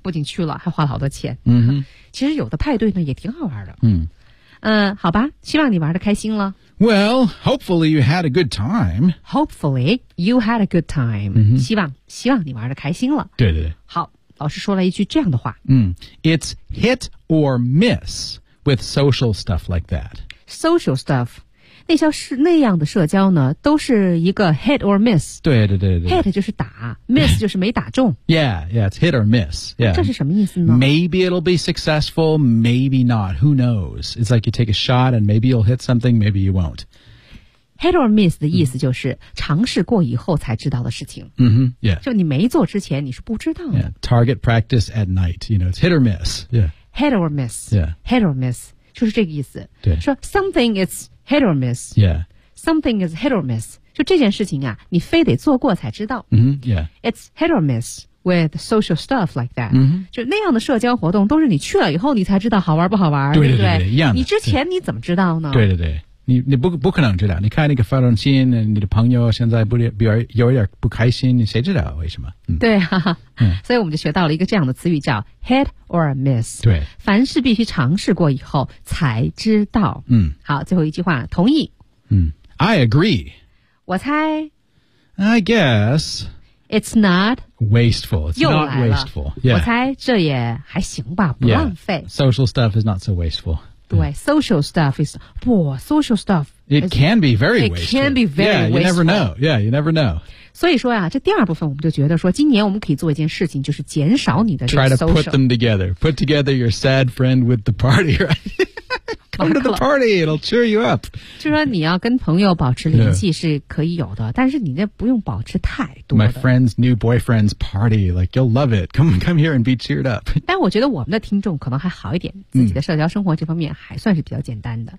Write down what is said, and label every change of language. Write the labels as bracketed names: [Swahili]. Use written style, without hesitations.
[Chinese] 不仅去了，还花了好多钱。其实有的派对呢也挺好玩的。好吧，希望你玩得开心了。 [English] Well, hopefully you had a good time. Hopefully you had a good time.、 [Chinese] 希望你玩得开心了。对对对。好，老师说了一句这样的话。 [English] It's hit or miss with social stuff like that. Social stuff, [Chinese] 那样的社交呢都是一个 [English] hit or miss. [Chinese] 对对对对。 Hit 就是打 ,miss 就是没打中。 [English] yeah, it's hit or miss. Yeah. [Chinese] 这是什么意思呢 [English] ?Maybe it'll be successful, maybe not, who knows? It's like you take a shot and maybe you'll hit something, maybe you won't. Hit or miss [Chinese] 的意思就是尝试过以后才知道的事情。 [English] Yeah. [Chinese] 就你没做之前你是不知道的。 [English] Yeah. Target practice at night, you know, it's hit or miss. Yeah. Hit or miss. Yeah. Hit or miss. [Chinese] 就是这个意思。对， [English] 说 something is hit or miss. Yeah. Something is hit or miss. [Chinese] 就这件事情啊，你非得做过才知道。 [English] Yeah. It's hit or miss with social stuff like that. [Chinese] 就那样的社交活动，都是你去了以后你才知道好玩不好玩。对对 对, 对, 对，一样的。你之前你怎么知道呢？对对对，你不可能知道。你看那个发短信，你的朋友现在有一点不开心，你谁知道为什么？对啊。所以我们就学到了一个这样的词语叫 [English] hit or miss。 [Chinese] 对，凡事必须尝试过以后才知道。好，最后一句话，同意。 [English] I agree。 [Chinese] 我猜。 [English] I guess。 It's not wasteful. It's not wasteful. Yeah. [Chinese] 我猜这也还行吧，不浪费。 [English] Yeah. Social stuff is not so wasteful. 对 ，social stuff is 不 social stuff. It can be very wasteful. It can be very wasteful. Yeah, you never know. Yeah, you never know. [Chinese] 所以说呀、这第二部分我们就觉得说，今年我们可以做一件事情，就是减少你的这个 [English] social. Try to put them together. Put together your sad friend with the party, right? Come to the party. It'll cheer you up. [Chinese] 就说你要跟朋友保持联系是可以有的，但是你那不用保持太多的。 [English] My friend's new boyfriend's party. Like, you'll love it. Come here and be cheered up. [Chinese] 但我觉得我们的听众可能还好一点，自己的社交生活这方面还算是比较简单的。